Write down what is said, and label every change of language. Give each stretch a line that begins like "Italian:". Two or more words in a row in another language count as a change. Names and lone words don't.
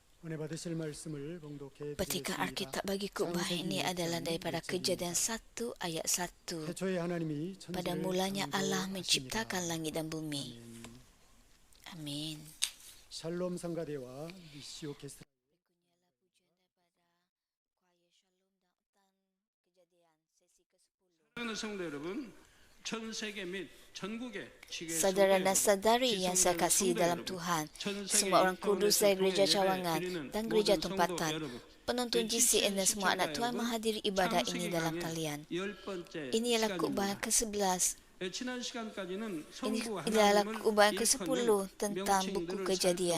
Malay: Petikan Alkitab bagi khotbah ini adalah daripada Kejadian 1 ayat 1. Pada mulanya Allah menciptakan langit dan bumi. Amin.
Korean: 샬롬 성가대와 미시오 게스트 성도 여러분, 전 세계 및 전국의
Malay: Saudara dan saudari yang saya kasihi dalam Tuhan, semua orang kudus dari gereja Cawangan dan gereja tempatan, penonton GCN dan semua anak Tuhan menghadiri ibadah ini dalam talian. Ini ialah khotbah ke-11. Ini adalah khotbah ke-10 tentang buku Kejadian.